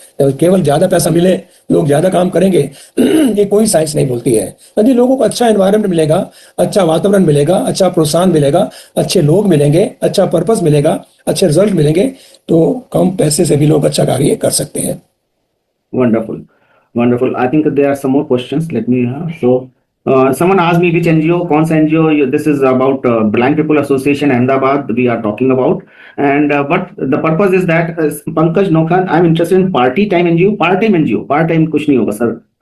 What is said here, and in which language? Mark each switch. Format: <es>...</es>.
<hi>केवल ज्यादा पैसा मिले, लोग ज्यादा काम करेंगे, ये कोई साइंस नहीं बोलती है। यदि लोगों को अच्छा एनवायरनमेंट मिलेगा, अच्छा वातावरण मिलेगा, अच्छा प्रोत्साहन मिलेगा, अच्छे लोग मिलेंगे, अच्छा पर्पस मिलेगा, अच्छे रिजल्ट मिलेंगे, तो कम पैसे से भी लोग अच्छा कार्य कर सकते हैं।</hi> <en>Wonderful, wonderful. I think there are some more questions. Let me. Someone asked me which NGO,</en> <hi>कौन सा NGO.</hi> <en>This is about Blind People Association Ahmedabad. We are talking about, and but the purpose is that Pankaj Nokhan, I'm interested in part-time NGO. Part-time NGO, part-time</en> <hi>कुछ नहीं होगा sir.</hi>